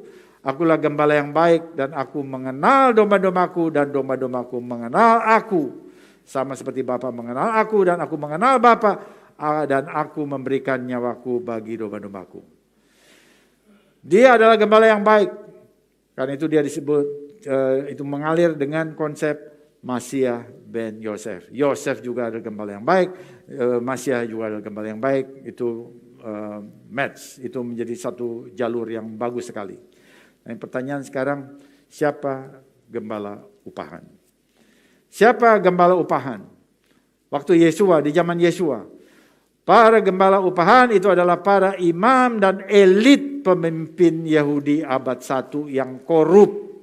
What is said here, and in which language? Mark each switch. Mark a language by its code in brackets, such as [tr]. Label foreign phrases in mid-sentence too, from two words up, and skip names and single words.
[id] Akulah gembala yang baik dan aku mengenal domba-dombaku dan domba-dombaku mengenal aku. Sama seperti Bapa mengenal aku dan aku mengenal Bapa, dan aku memberikan nyawaku bagi domba-dombaku. Dia adalah gembala yang baik. Karena itu dia disebut, itu mengalir dengan konsep Masiah ben Yosef. Yosef juga adalah gembala yang baik, Masiah juga adalah gembala yang baik. Itu match, itu menjadi satu jalur yang bagus sekali. Nah, pertanyaan sekarang, siapa gembala upahan? Siapa gembala upahan? Waktu Yeshua, di zaman Yeshua, para gembala upahan itu adalah para imam dan elit pemimpin Yahudi abad 1 yang korup.